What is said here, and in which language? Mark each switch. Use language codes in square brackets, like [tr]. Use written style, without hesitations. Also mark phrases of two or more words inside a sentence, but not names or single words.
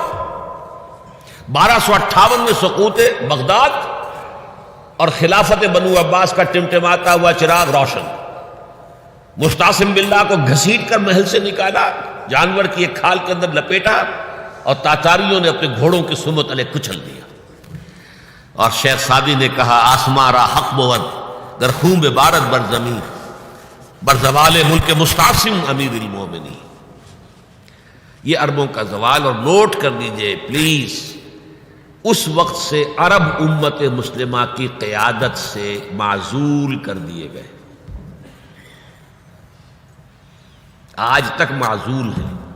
[ur] 1258 میں سقوط بغداد اور خلافت بنو عباس کا ٹمٹماتا ہوا چراغ روشن۔ مستعصم باللہ کو گھسیٹ کر محل سے نکالا، جانور کی ایک کھال کے اندر لپیٹا، اور تاتاریوں نے اپنے گھوڑوں کی سمت علیہ کچل دیا۔ اور شیخ سعدی نے کہا [fa] آسمان را حق بود در خون بارد بر زمین، بر زوال ملک مستعصم امیر المومنین۔ [ur] یہ عربوں کا زوال، اور نوٹ کر لیجئے پلیز، اس وقت سے عرب امت مسلمہ کی قیادت سے معزول کر دیے گئے، آج تک معزول ہیں۔